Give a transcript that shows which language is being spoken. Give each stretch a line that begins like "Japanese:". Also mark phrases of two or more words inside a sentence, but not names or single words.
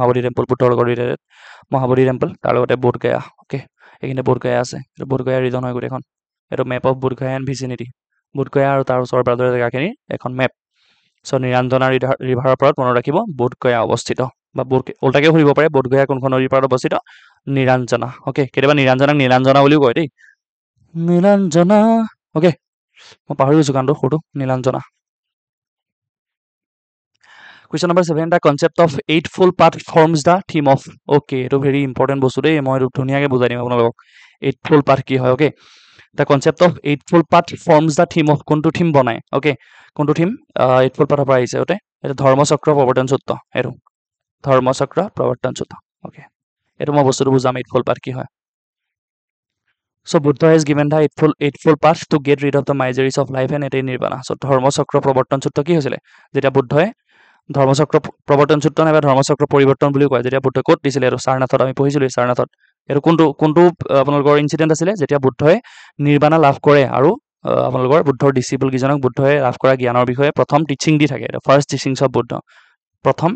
Assamese: মহাবোধি টেম্পল বুদ্ধৰ লগত ৰিলেটেড মহাবোধি টেম্পল তাৰ লগতে বোধগয়া অ'কে এইখিনিতে বোধগয়া আছে এইটো বোধগয়া ৰিজন হয় গোটেইখন এইটো
English: map of Bodhgaya and vicinity
Assamese: বোধগয়া আৰু তাৰ ওচৰ পাজৰৰ জেগাখিনিৰ এখন মেপ চ' নিৰঞ্জনা ৰিভাৰৰ পাৰত মনত ৰাখিব বোধগয়া অৱস্থিত বা উল্টাকে সুধিব পাৰে বোধগয়া কোনখন নদীৰ পাৰত অৱস্থিত নিৰঞ্জনা অ'কে কেতিয়াবা নিৰঞ্জনাক নীলাঞ্জনা বুলিও কয় দেই নীলাঞ্জনা অ'কে মই পাহৰি গৈছোঁ গানটো সৰুটো নীলাঞ্জনা
English: Question number 7 the concept of eightfold path forms the theme of okay
Assamese: এইটো
English: very important
Assamese: বস্তু দেই মই এইটো ধুনীয়াকৈ বুজাই দিম আপোনালোকক
English: eightfold path
Assamese: কি হয়
English: okay the concept of eightfold path forms the theme of
Assamese: কোনটো থিম বনায়
English: okay
Assamese: কোনটো থিম
English: eightfold pathৰ
Assamese: পৰা আহিছে ওতে এইটো ধৰ্মচক্ৰ প্ৰৱৰ্তন সূত্ৰ এইটো ধৰ্মচক্ৰ প্ৰৱৰ্তন সূত্ৰ
English: okay
Assamese: এইটো মই বস্তুটো বুজাম
English: eightfold path
Assamese: কি হয়
English: So Buddha has given the eightfold path to get rid of the miseries of life and attain nirvana.
Assamese: So ধৰ্মচক্ৰ প্ৰৱৰ্তন সূত্ৰ কি হৈছিলে যেতিয়া বুদ্ধই ধৰ্মচক্ৰ প্ৰৱৰ্তন সূত্ৰ নাইবা ধৰ্মচক্ৰ পৰিৱৰ্তন বুলিও কয় যেতিয়া বুদ্ধই ক'ত দিছিলে আৰু সাৰনাথত আমি পঢ়িছিলোঁ সাৰনাথত এইটো কোনটো আপোনালোকৰ ইনচিডেণ্ট আছিলে যেতিয়া বুদ্ধই নিৰ্বাণা লাভ কৰে আৰু আপোনালোকৰ বুদ্ধৰ ডিচিপল কেইজনক বুদ্ধই লাভ কৰা জ্ঞানৰ বিষয়ে প্ৰথম টিচিং দি থাকে
English: first teachings of Buddha
Assamese: প্ৰথম